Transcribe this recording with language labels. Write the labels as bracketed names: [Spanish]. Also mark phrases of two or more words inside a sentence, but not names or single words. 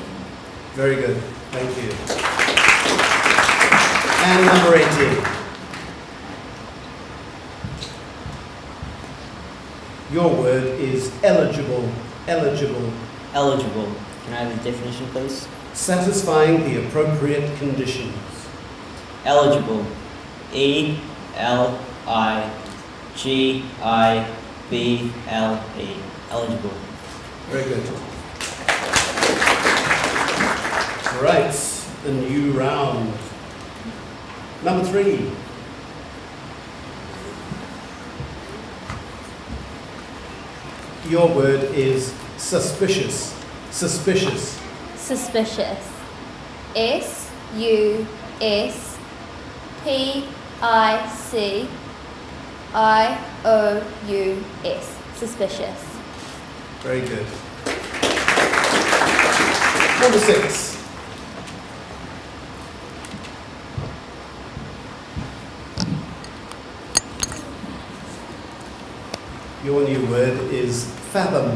[English] Very good. Thank you. And number 18. Your word is eligible. Eligible. Eligible. Can I have the definition, please? Satisfying the appropriate conditions. Eligible. E-L-I-G-I-B-L-E. Eligible. Very good. All right, a new round. Number 3. Your word is suspicious. Suspicious. Suspicious. S-U-S-P-I-C-I-O-U-S. Suspicious. Very good. Number 6. Your new word is fathom.